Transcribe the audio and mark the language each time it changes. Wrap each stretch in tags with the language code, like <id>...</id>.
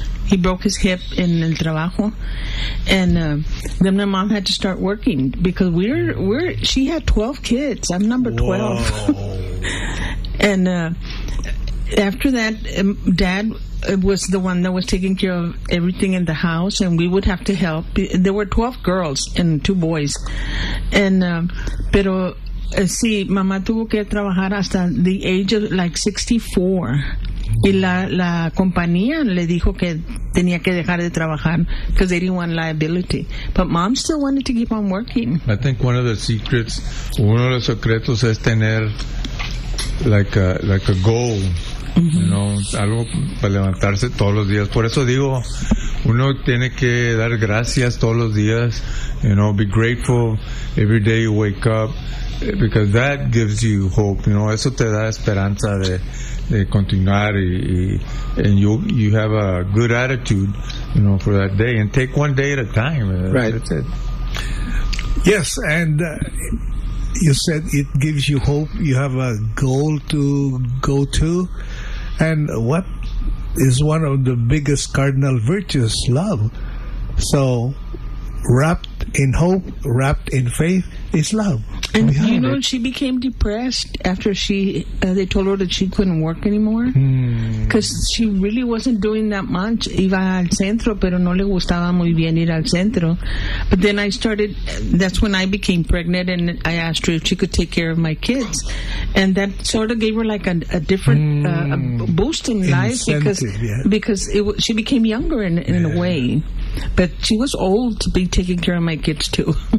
<en>He broke his hip in</en> <es>el trabajo,</es> <en>and then my mom had to start working, because she had 12 kids. I'm number 12. And after that, dad was the one that was taking care of everything in the house, and we would have to help. There were 12 girls and 2 boys.</en> <es>And pero sí, mamá tuvo que trabajar hasta</es> <en>the age of like 64.</en> <es>Y la compañía le dijo que tenía que dejar de trabajar</es> <en>because they didn't want liability. But mom still wanted to keep on working. I think one of the secrets,</en> <es>uno de los secretos es tener</es> <en>like a goal, mm-hmm. you know,</en> <es>algo para levantarse todos los días. Por eso digo, uno tiene que dar gracias todos los días,</es> <en>you know, be grateful every day you wake up, because that gives you hope, you know,</en> <es>eso te da esperanza de continuar</es> <en>and you have a good attitude, you know, for that day, and take one day at a time. Right. That's it. Yes, and you said it gives you hope, you have a goal to go to, and what is one of the biggest cardinal virtues? Love. So wrapped in hope, wrapped in faith, is love. And you know, she became depressed after they told her that she couldn't work anymore, because she really wasn't doing that much.</en> <es>Iba al centro, pero no le gustaba muy bien ir al centro.</es> <en>But then I started, that's when I became pregnant, and I asked her if she could take care of my kids. And that sort of gave her like a different boost in life, because she became younger in a way. But she was old to be taking care of my kids too.</en>